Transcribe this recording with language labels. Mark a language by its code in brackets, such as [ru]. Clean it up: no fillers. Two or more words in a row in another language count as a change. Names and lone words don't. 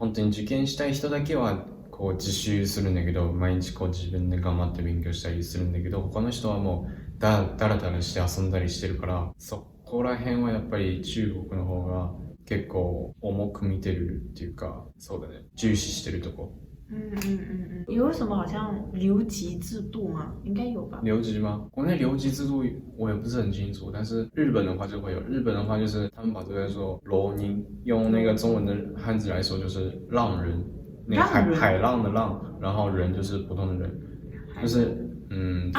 [ja] 本当に受験したい人だけはこう自習するんだけど、毎日こう自分で頑張って勉強したりするんだけど、他の人はもうだらだらして遊んだりしてるから、そこら辺はやっぱり中国の方が結構重く見てるっていうか、そうだね、重視してるとこ。 [zh] 有什么好像留级制度吗？应该有吧。留级吗？国内留级制度我也不是很清楚，但是日本的话就会有。日本的话就是他们把这个说浪人，用那个中文的汉字来说就是浪人，那个海浪的浪，然后人就是普通的人，就是对。